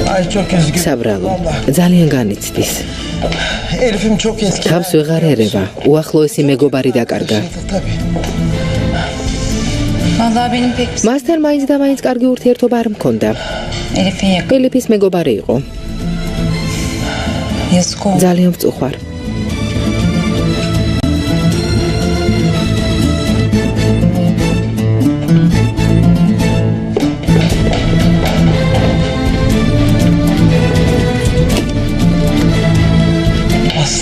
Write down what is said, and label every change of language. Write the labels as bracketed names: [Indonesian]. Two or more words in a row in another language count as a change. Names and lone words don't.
[Turkish] çok üzgün. [Georgian] საბრალო, ძალიან განიცდის. [Turkish] Elif'im çok eski. [Georgian] თავს ვეღარ ერევა, უახლოესი მეგობარი დაკარგა. [Turkish] Tabii. Vallahi benim pek [Georgian] მასთან მაინც და მაინც კარგი ურთიერთობა არ მქონდა. [Turkish] Elif'in yakın. [Georgian] ელიფის მეგობარი იყო. [Turkish] Yazık oldu. [Georgian] ძალიან ვწუხვარ. [Turkish] Aslı.